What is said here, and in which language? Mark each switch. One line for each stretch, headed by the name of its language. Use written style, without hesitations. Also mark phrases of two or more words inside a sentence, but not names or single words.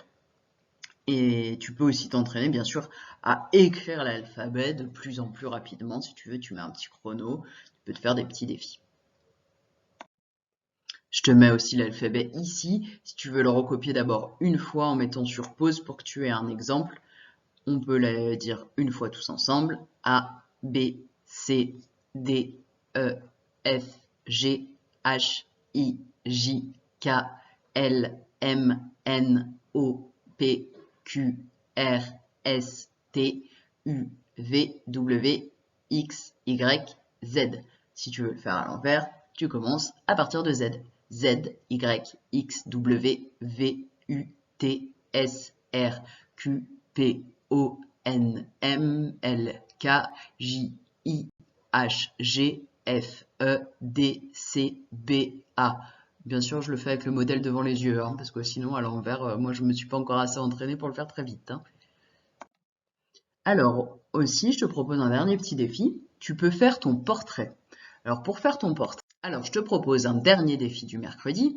French: Et tu peux aussi t'entraîner, bien sûr, à écrire l'alphabet de plus en plus rapidement. Si tu veux, tu mets un petit chrono, tu peux te faire des petits défis. Je te mets aussi l'alphabet ici. Si tu veux le recopier d'abord une fois en mettant sur pause pour que tu aies un exemple, on peut le dire une fois tous ensemble. A, B, C, D, E, F, G, H, I, J, K, L, M, N, O, P, Q, R, S, T, U, V, W, X, Y, Z. Si tu veux le faire à l'envers, tu commences à partir de Z. Z, Y, X, W, V, U, T, S, R, Q, P, O, N, M, L, K, J, I, H, G, F, E, D, C, B, A. Bien sûr, je le fais avec le modèle devant les yeux, hein, parce que sinon, à l'envers, moi, je me suis pas encore assez entraîné pour le faire très vite, hein. Alors, aussi, je te propose un dernier petit défi. Tu peux faire ton portrait. Alors, pour faire ton portrait, alors, je te propose un dernier défi du mercredi.